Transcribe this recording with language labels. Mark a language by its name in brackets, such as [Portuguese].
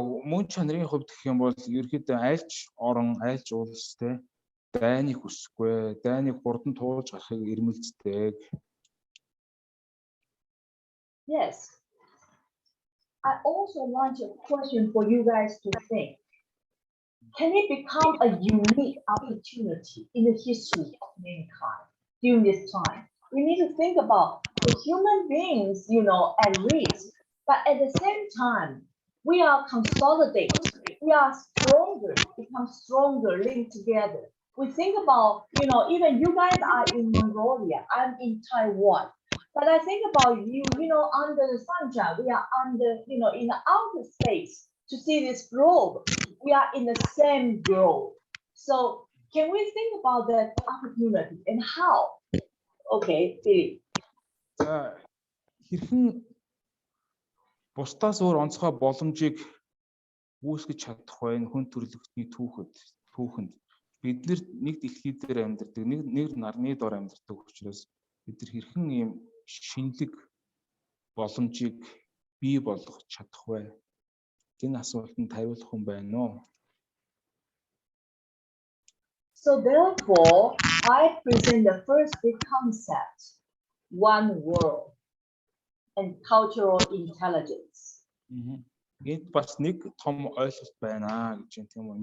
[Mongolian] Мөн чанарын хувьд гэх юм бол ерөөхдөө айлч орон, айлч улс те дайныг хүсэхгүй, дайныг хурдан туулж гарахыг эрмэлздэг. [English] Yes. I also want a question for you guys to think. Can it become a unique opportunity in the history of mankind during this time? We need to think about the human beings, at risk, but at the same time, we are consolidated, we are stronger, become stronger, linked together. We think about, even you guys are in Mongolia, I'm in Taiwan. But I think about you, under the sunshine, we are under, in the outer space to see this globe. We are in the same globe. So can we think about that opportunity and how? Okay, Billy. [Mongolian] Хэрхэн бусдаас өөр онцгой боломжийг үүсгэж чадах вэ? Хүн төрөлхтний түүхэнд бид нэг дэлхий дээр амьдардаг, нэг нарны дор амьдардаг учраас бид хэрхэн ийм шинэлэг боломжийг бий болгох чадах вэ? Энэ асуултанд хариулах хүн байна уу? [English] So therefore, I present the first big concept, one world and cultural intelligence. [Mongolian] Энд бас нэг том ойлголт байна гэж юм тийм үү?